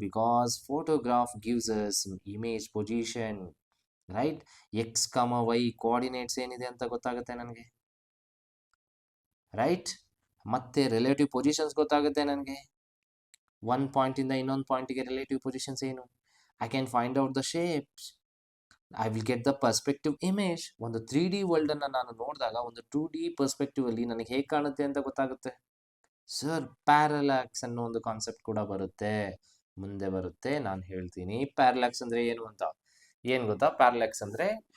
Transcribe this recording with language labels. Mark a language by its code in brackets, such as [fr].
[en] Because photograph gives us image position, right? [kn] X Y coordinates ಏನಿದೆ ಅಂತ ಗೊತ್ತಾಗುತ್ತೆ ನನಗೆ, ರೈಟ್? ಮತ್ತೆ ರಿಲೇಟಿವ್ ಪೊಸಿಷನ್ಸ್ ಗೊತ್ತಾಗುತ್ತೆ ನನಗೆ. ಒನ್ ಪಾಯಿಂಟಿಂದ ಇನ್ನೊಂದು ಪಾಯಿಂಟಿಗೆ ರಿಲೇಟಿವ್ ಪೊಸಿಷನ್ಸ್ ಏನು? [en] I can find out the shapes. I will get the perspective image. [kn] ಒಂದು 3D ವರ್ಲ್ಡ್ ಅನ್ನ ನಾನು ನೋಡಿದಾಗ ಒಂದು 2D ಪರ್ಸ್ಪೆಕ್ಟಿವ್ ಅಲ್ಲಿ ನನಗೆ ಹೇಗೆ ಕಾಣುತ್ತೆ ಅಂತ ಗೊತ್ತಾಗುತ್ತೆ. ಸರ್, ಪ್ಯಾರಲಾಕ್ಸ್ ಅನ್ನೋ ಒಂದು ಕಾನ್ಸೆಪ್ಟ್ ಕೂಡ ಬರುತ್ತೆ, ಮುಂದೆ ಬರುತ್ತೆ, ನಾನು ಹೇಳ್ತೀನಿ. ಪ್ಯಾರಲಾಕ್ಸ್ ಅಂದ್ರೆ ಏನು ಅಂತ. ಏನು ಗೊತ್ತಾ? ಪ್ಯಾರಲಾಕ್ಸ್ ಅಂದ್ರೆ